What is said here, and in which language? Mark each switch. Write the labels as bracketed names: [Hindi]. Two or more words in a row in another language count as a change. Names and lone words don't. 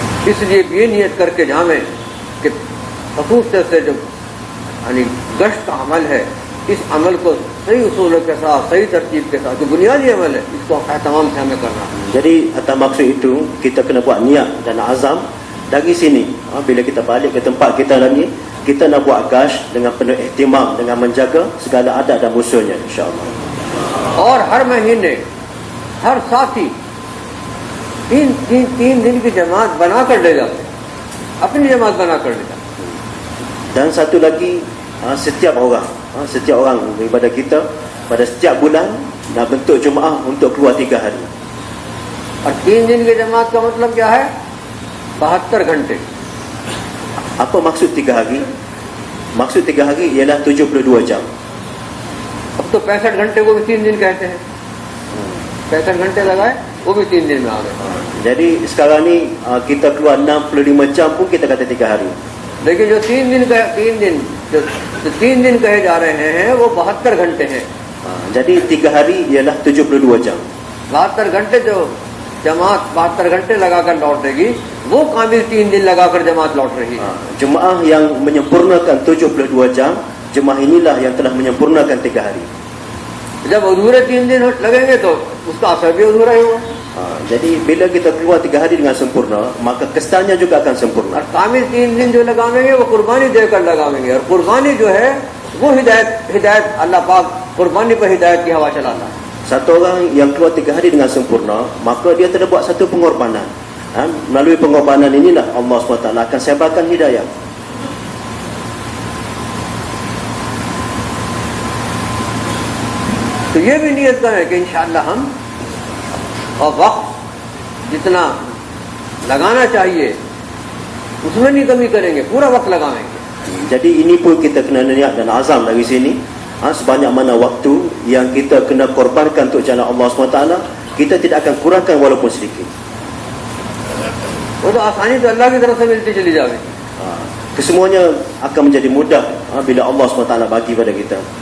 [Hindi] इसलिए ये नियत करके जावे कि खसूसियत से जो यानी गश्त का अमल है, इस अमल को सही उसूलों के साथ, सही तरतीब के साथ, जो बुनियादी अमल है, इसको तमाम से हमें करना है. [Malay] Jadi atas maksud itu kita kena buat niat dan azam dari sini. Bila kita balik ke tempat kita lagi, kita nak buat gash dengan penuh ihtimam, dengan menjaga segala adat dan usulnya, insya-Allah. [Hindi] और हर महीने हर साथी तीन दिन की जमात बना कर ले जाते, अपनी जमात बना कर ले जाते. [Malay] Dan satu lagi, setiap orang daripada kita pada setiap bulan nak bentuk jemaah untuk keluar 3 hari. [Hindi] और 3 दिन की जमात का मतलब क्या है? 72 घंटे. [Malay] Apa maksud 3 hari? Maksud 3 hari ialah 72 jam. [Hindi] अब तो 65 घंटे को भी 3 दिन कहते हैं. 65 घंटे लगाए, वो भी 3 दिन में आ गए. [Malay] Jadi sekarang ni kita keluar 65 jam pun kita kata 3 hari. [Hindi] लेकिन जो 3 दिन कहे जा रहे हैं वो 72 घंटे हैं. [Malay] Jadi 3 hari ialah 72 jam. [Hindi] 72 घंटे जो जमात 72 घंटे लगाकर लौटेगी, वो कामिल 3 दिन लगाकर जमात लौट रही है. [Malay] Jemaah yang menyempurnakan 72 jam, jemaah inilah yang telah menyempurnakan 3 hari. [Hindi] जब अधूरे 3 दिन लगेंगे तो उसका असर भी अधूरा ही होगा. [Malay] Jadi bila kita keluar 3 hari dengan sempurna, maka kesannya juga akan sempurna. [Hindi] और कामिल 3 दिन जो लगावेंगे वो कुर्बानी देकर लगावेंगे, और कुर्बानी जो है वो हिदायत अल्लाह पाक कुर्बानी पर हिदायत की हवा चलाता है. [Malay] Satu orang yang keluar 3 hari dengan sempurna, maka dia telah buat satu pengorbanan. Melalui pengorbanan inilah Allah SWT akan sebarkan hidayah. [Hindi] तो ये भी नियत करें कि इंशाअल्लाह हम और वक्त जितना लगाना चाहिए उसमें नहीं कमी करेंगे, पूरा वक्त लगाएंगे. [Malay] Jadi ini pun kita kena niat dan azam dari sini. Sebanyak mana waktu yang kita kena korbankan untuk jalan Allah SWT, kita tidak akan kurangkan walaupun sedikit. [Hindi] वो तो आसानी तो अल्लाह की तरफ से मिलती चली जाएगी. [Malay] Kesemuanya akan menjadi mudah bila Allah SWT bagi pada kita.